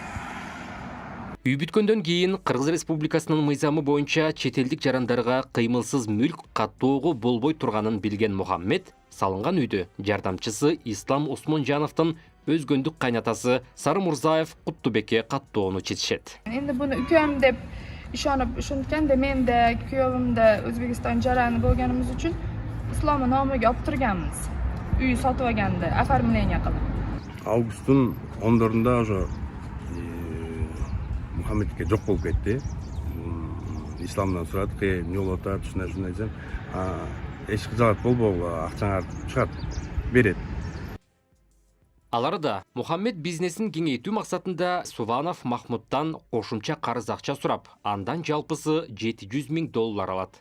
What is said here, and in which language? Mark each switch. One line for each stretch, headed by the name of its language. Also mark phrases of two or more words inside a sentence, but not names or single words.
Kyrgyz: Үй бүткөндөн кийин Кыргыз Республикасынын мыйзамы боюнча чет элдик жарандарга кыймылсыз мүлк каттоого болбой турганын билген Мухаммед салынган үйдө жардамчысы Ислам Осмонжановдун өзгөндүк кайнатасы Сары Мурзаев Куттубекке каттоону чечишет.
Uzbek: Endi buni ukam deb ishonib ishongan-da, men-de, kuyovim-de O'zbekiston jarani bo'lganimiz uchun Islomni nomiga olib turganmiz. Uy sotib olganda, оформление qilib.
Kyrgyz: Августтун 10-дорунда ошо Мухаммедке жок болуп кетти. Исламдан сурат, эмне болуп атат, ушундай десем, эч кыжалат болбогу, акчаңар чыгат, берет. Аларда Мухаммед бизнесин кеңейтүү максатында Суванов Махмуттан кошумча карыз акча сурап, андан жалпысы $700 000 алат.